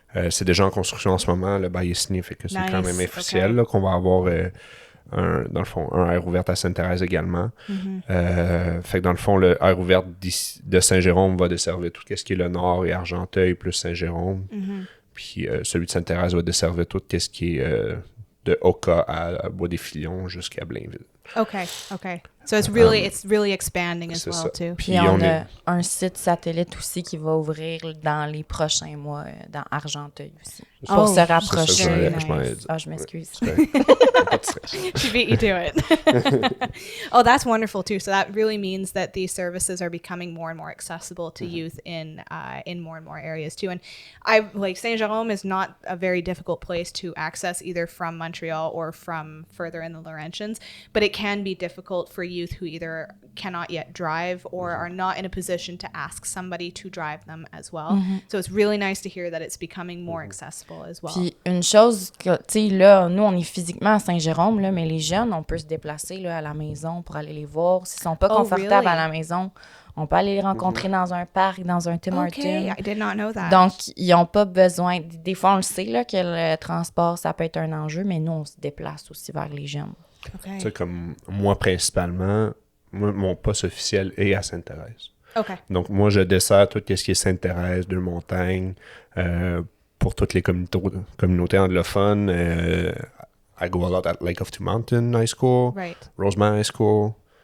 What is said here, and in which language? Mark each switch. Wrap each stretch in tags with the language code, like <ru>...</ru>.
<fr>C'est déjà en construction en ce moment, le bail est signé, fait que c'est quand même officiel là, qu'on va avoir dans le fond, un Air Ouverte à Sainte-Thérèse également. Fait que dans le fond, le Air Ouverte de Saint-Jérôme va desservir tout ce qui est le Nord et Argenteuil plus Saint-Jérôme. Puis celui de Sainte-Thérèse va desservir tout ce qui est de Oka à Bois-des-Filions jusqu'à Blainville.</fr> <en>Okay. So it's really expanding as well too.</en> <fr>Puis on a un site satellite aussi qui va ouvrir dans les prochains mois dans Argenteuil aussi. Pour se rapprocher. Je m'excuse.</fr> <en>She beat you to it. Oh, that's wonderful too. So that really means that these services are becoming more and more accessible to youth in more and more areas too. And Saint-Jérôme is not a very difficult place to access either from Montreal or from further in the Laurentians, but it can be difficult for youth who either cannot yet drive or are not in a position to ask somebody to drive them as well. So it's really nice to hear that it's becoming more accessible as well.</en> <fr>Puis une chose que, tu sais, là, nous, on est physiquement à Saint-Jérôme, là, mais les jeunes, on peut se déplacer là, à la maison pour aller les voir. S'ils sont pas confortables à la maison, on peut aller les rencontrer dans un parc, dans un Tim Hortons.</fr> <en>I did not know that.</en> <fr>Donc, ils n'ont pas besoin... Des fois, on le sait là, que le transport, ça peut être un enjeu, mais nous, on se déplace aussi vers les jeunes.</fr> <en>Okay.</en> <fr>Tu sais, comme moi, principalement, mon poste officiel est à Sainte-Thérèse.</fr> <en>Okay.</en> <fr>Donc, moi, je desserre tout ce qui est Sainte-Thérèse, Deux-Montagnes, pour toutes les communautés anglophones.</fr> <en>I go a lot at Lake of Two Mountains High School, Rosemont High School.</en>